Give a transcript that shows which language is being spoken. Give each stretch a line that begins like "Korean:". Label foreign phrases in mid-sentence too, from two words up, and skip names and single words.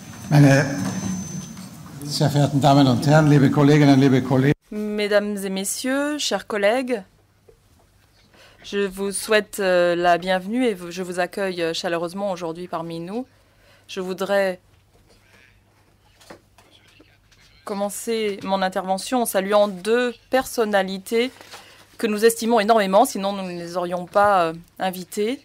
German: Meine sehr verehrten Damen und Herren, liebe Kolleginnen, liebe Kollegen.
French: Mesdames et messieurs, chers collègues, je vous souhaite la bienvenue et je vous accueille chaleureusement aujourd'hui parmi nous. Je voudrais commencer mon intervention en saluant deux personnalités que nous estimons énormément, sinon nous ne les aurions pas invitées.